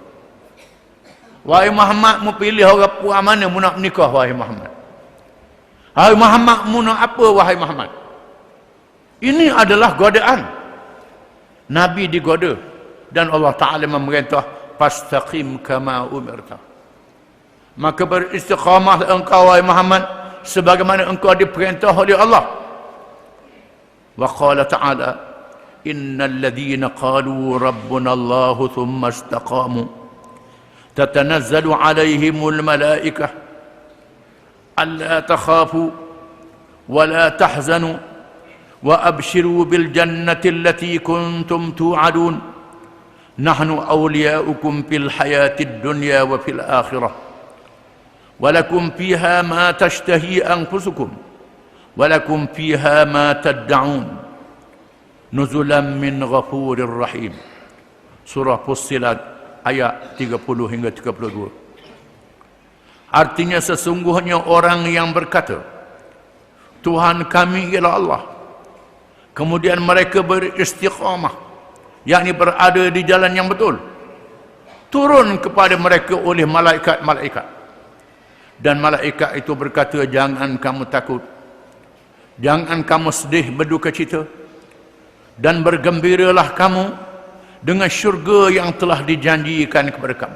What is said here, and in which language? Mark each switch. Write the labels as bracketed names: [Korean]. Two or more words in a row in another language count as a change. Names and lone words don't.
[Malay] Wahai Muhammad, mau pilih orang puan mana mau nak menikah wahai Muhammad. Wahai Muhammad, mau nak apa wahai Muhammad. Ini adalah godaan. Nabi digoda dan Allah Ta'ala memerintah [Arabic] فاستقم كما أمرت, [Malay] maka beristiqamah engkau wahai Muhammad sebagaimana engkau diperintah oleh Allah. [Arabic] وقال تعالى إن الذين قالوا ربنا الله ثم استقاموا تتنزل عليهم الملائكة ألا تخافوا ولا تحزنوا وأبشروا بالجنة التي كنتم توعدون نحن أولياؤكم في الحياة الدنيا وفي الآخرة ولكم فيها ما تشتهي أنفسكم ولكم فيها ما تدعون نزلا من غفور رحيم. [Malay] Surah Fussilat ayat 30 hingga 32. Artinya sesungguhnya orang yang berkata, Tuhan kami ialah Allah, kemudian mereka beristiqamah, yakni berada di jalan yang betul, turun kepada mereka oleh malaikat-malaikat, dan malaikat itu berkata, jangan kamu takut, jangan kamu sedih berduka cita, dan bergembiralah kamu dengan syurga yang telah dijanjikan kepada kamu.